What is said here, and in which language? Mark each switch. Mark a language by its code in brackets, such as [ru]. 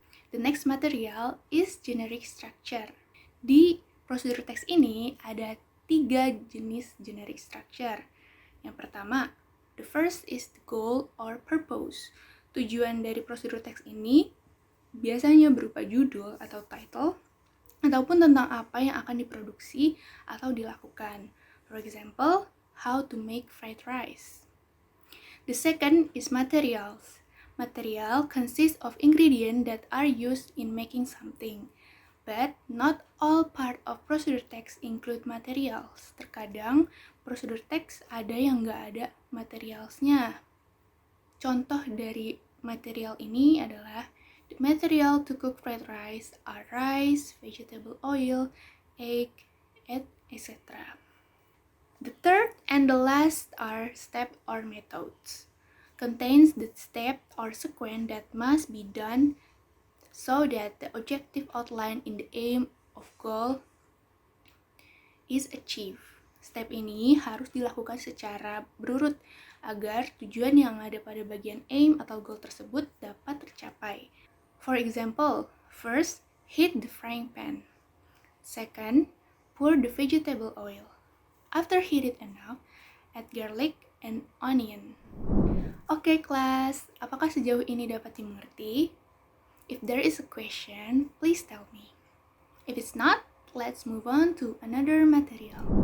[en] The next material is generic structure. [id] Di prosedur teks ini ada 3 jenis [en] generic structure. [id] Yang pertama, [en] the first is the goal or purpose. [id] Tujuan dari prosedur teks ini biasanya berupa judul atau title, ataupun tentang apa yang akan diproduksi atau dilakukan. [en] For example, how to make fried rice. The second is materials. Material consists of ingredients that are used in making something. But not all part of procedure text include materials. [id] Terkadang prosedur text ada yang nggak ada materialsnya. Contoh dari material ini adalah [en] the material to cook fried rice are rice, vegetable oil, egg, etc. The third and the last are step or methods. Contains the step or sequence that must be done so that the objective outline in the aim of goal is achieved. [id] Step ini harus dilakukan secara berurut agar tujuan yang ada pada bagian aim atau goal tersebut dapat tercapai. [en] For example, first, heat the frying pan. Second, pour the vegetable oil. After heated enough, add garlic and onion. [id] Oke kelas, apakah sejauh ini dapat dimengerti? [en] If there is a question, please tell me. If it's not, let's move on to another material.